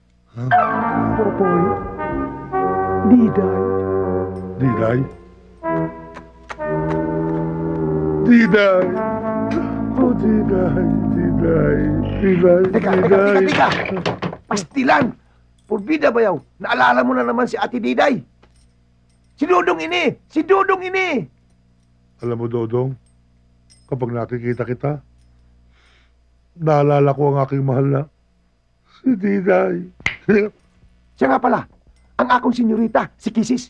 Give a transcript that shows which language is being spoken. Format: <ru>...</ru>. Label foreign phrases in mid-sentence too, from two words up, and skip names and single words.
<tl>Popoy. Diday. Diday? Diday! Oh, Diday, Diday, Diday,</tl> <ceb>Teka! Pastilan! Purbida bayaw,</ceb> <tl>naalala mo na naman si Ate Diday.</tl> <ceb>Si Dodong ini! Si Dodong ini!</ceb> <tl>Alam mo, Dodong, kapag nakikita kita, naalala ko ang aking mahal na si Diday. Siya nga pala, ang akong senyorita, si Kisis.</tl>